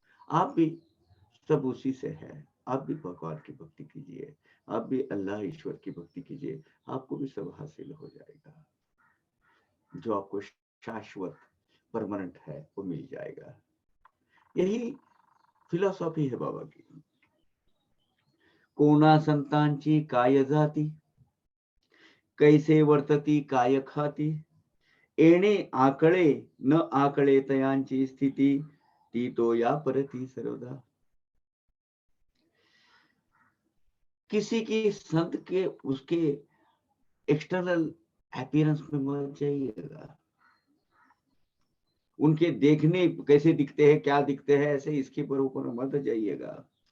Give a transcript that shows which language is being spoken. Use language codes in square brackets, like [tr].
[hi] आप भी सब उसी से है। आप भी भगवान की भक्ति कीजिए, आप भी अल्लाह ईश्वर की भक्ति कीजिए, आपको भी सब हासिल हो जाएगा। जो आपको शाश्वत परमानेंट है वो मिल जाएगा। यही फिलॉसॉफी है बाबा की। [mr] कोणा संतांची काय जाती, कैसे वर्तती काय खाती, येणे आकळे न आकळे तयांची स्थिती, ती तो या परती सर्वदा। [hi] किसी की संत के उसके एक्सटर्नल अपीयरेंस में मत जाइएगा, उनके देखने कैसे दिखते हैं, क्या दिखते हैं, ऐसे इसके पर ऊपर मत जाइएगा।